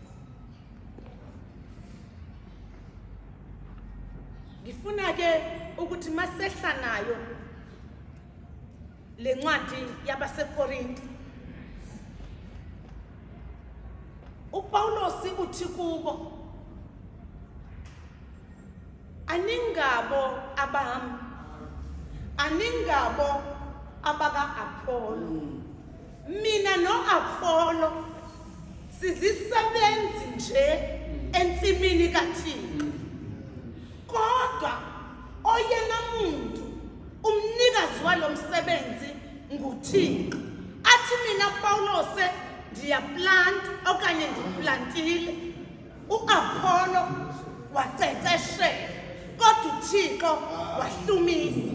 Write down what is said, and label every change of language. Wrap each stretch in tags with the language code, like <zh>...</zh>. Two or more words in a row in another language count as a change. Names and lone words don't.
<xh>Ngifuna ke ukuthi masehla nayo le ncwadi yabaseKorinte, uPawulos uthi kubo, aningabo abami, aningabo abaka-Apollo. Mina no-Apollo sizisebenzi nje entsimini kaThixo, kodwa oyena muntu umnikazi walo msebenzi nguThixo. Athi mina Pawulos ndiyaplant okanye ndiplantile, u-Apollo waceceshela, kodwa uThixo wahlumisa.</xh>